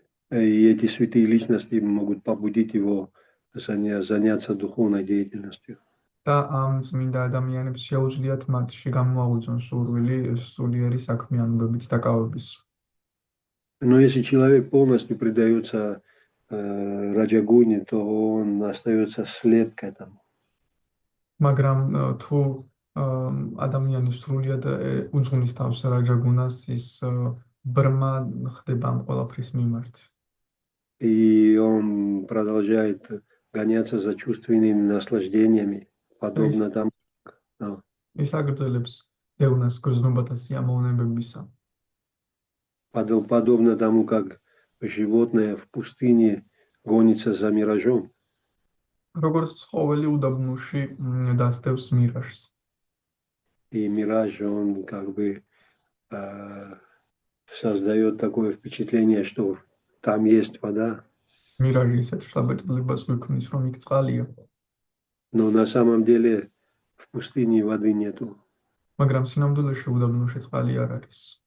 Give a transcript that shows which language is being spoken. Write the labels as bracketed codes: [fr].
[ru] И эти святые личности могут побудить его заняться духовной деятельностью. [ka] და ამ წმინდა ადამიანებს შეუძლიათ მათში გამოაღვიძონ სურვილი სულიერი საქმიანობებით დაკავების. [ru] Но если человек полностью предается раджагуне, то он остается слеп к этому. [ka] მაგრამ თუ ადამიანი სრულიად უძღვნის თავს რაჯაგუნას, ის ბრმა ხდება ამ ყველაფრის მიმართ. [ru] И он продолжает гоняться за чувственными наслаждениями, подобно тому, [ka] ის აგრძელებს დევნას გრძნობათა სიამოვნებებისა. [ru] подобно тому, как животное в пустыне гонится за миражом. [ka] როგორც ცხოველი უდაბნოში დასდევს მირაჟს. [ru] И мираж, он как бы создает такое впечатление, что там есть вода. [ka] მირაჟი ისეთ შთაბეჭდილებას გვიქმნის, რომ იქ წყალია. [ru] Но на самом деле в пустыне воды нету. [ka] მაგრამ სინამდვილეში უდაბნოში წყალი არ არის.